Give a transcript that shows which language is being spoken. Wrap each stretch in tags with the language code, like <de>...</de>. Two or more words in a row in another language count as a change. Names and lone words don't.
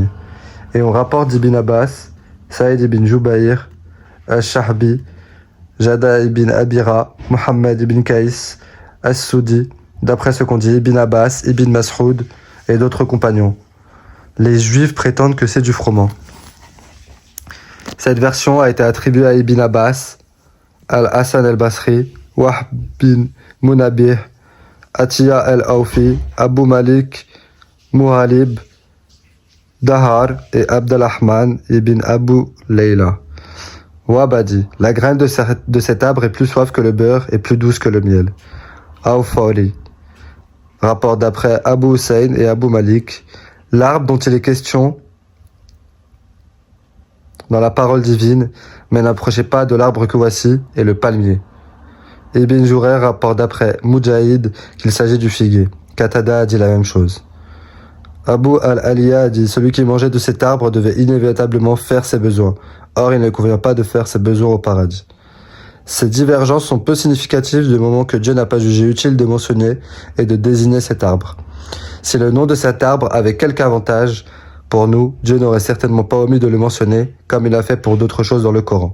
<fr>Et on rapporte d'Ibn Abbas, Saïd ibn Jubayr, Al-Shahbi, Jada ibn Abira, Mohammed ibn Kaïs, As-Soudi, d'après ce qu'on dit Ibn Abbas, Ibn Mas'ud et d'autres compagnons. Les Juifs prétendent que c'est du froment. Cette version a été attribuée à Ibn Abbas, Al-Hassan al-Basri, Wahb bin Munabih, Atiya al-Awfi, Abu Malik, Muhalib, Dahar et Abdalrahman ibn Abu Layla. Wabadi, la graine de cet arbre est plus soif que le beurre et plus douce que le miel. Awfari, rapport d'après Abu Hussein et Abu Malik, l'arbre dont il est question dans la parole divine, mais n'approchez pas de l'arbre que voici, est le palmier. Ibn Jurayr rapporte d'après Mujahid qu'il s'agit du figuier. Qatada a dit la même chose. Abu al-Aliya a dit: celui qui mangeait de cet arbre devait inévitablement faire ses besoins. Or, il ne convient pas de faire ses besoins au paradis. Ces divergences sont peu significatives du moment que Dieu n'a pas jugé utile de mentionner et de désigner cet arbre. Si le nom de cet arbre avait quelque avantage pour nous, Dieu n'aurait certainement pas omis de le mentionner, comme il a fait pour d'autres choses dans le Coran.</fr>